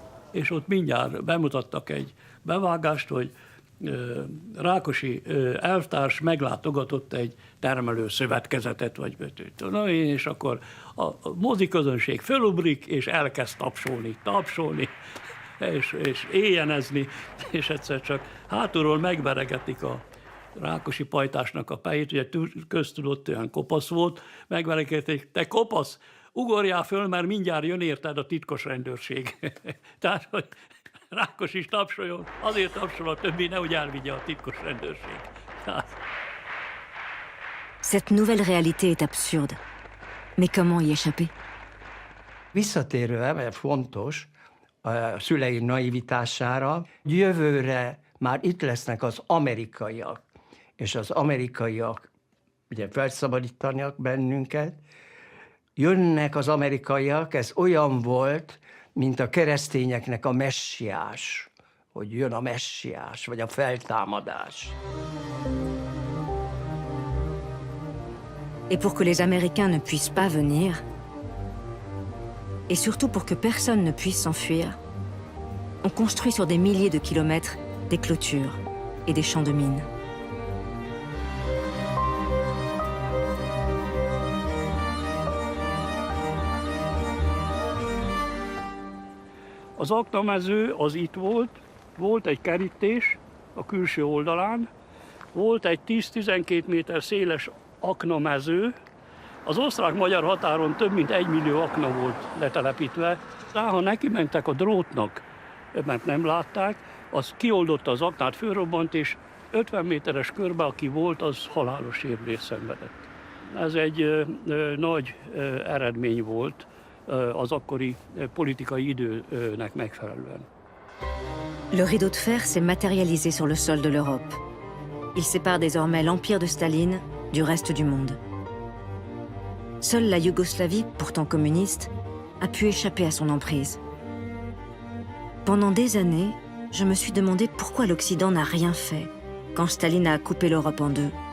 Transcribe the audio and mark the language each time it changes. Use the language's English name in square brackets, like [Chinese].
[Hungarian] És ott mindjárt bemutattak egy bevágást, hogy Rákosi elvtárs meglátogatott egy termelőszövetkezetet, vagy és akkor a moziközönség fölubrik, és elkezd tapsolni, és éjjenezni, és egyszer csak hátulról megveregetik a Rákosi pajtásnak a fejét, ugye köztudott olyan kopasz volt, megveregetik, te kopasz, ugorjál föl, mert mindjárt jön érted a titkos rendőrség. Tehát, hogy Rákos is tapsoljon, azért tapsol a többi, nehogy elvigye a titkos rendőrség. [French] Cette nouvelle réalité est absurde. Mais comment y échapper? [Hungarian] Visszatérve, mert fontos, a szüleim naivitására, jövőre már itt lesznek az amerikaiak, és az amerikaiak ugye felszabadítanak bennünket, jönnek az amerikaiak, ez olyan volt, mint a keresztényeknek a messiás, hogy jön a messiás, vagy a feltámadás. [French] Et pour que les Américains ne puissent pas venir, et surtout pour que personne ne puisse s'enfuir, on construit sur des milliers de kilomètres des clôtures et des champs de mines. [Hungarian] Az aknamező az itt volt egy kerítés a külső oldalán, volt egy 10-12 méter széles aknamező, az osztrák-magyar határon több mint 1 millió akna volt letelepítve. Ha neki mentek a drótnak, mert nem látták, az kioldotta az aknát, fölrobbant, és 50 méteres körbe, aki volt, az halálos sérülést szenvedett. Ez egy nagy eredmény volt az akkori politikai időnek megfelelően. [French] Le rideau de fer s'est matérialisé sur le sol de l'Europe. Il sépare désormais l'empire de Staline du reste du monde. Seule la Yougoslavie, pourtant communiste, a pu échapper à son emprise. Pendant des années, je me suis demandé pourquoi l'Occident n'a rien fait quand Staline a coupé l'Europe en deux.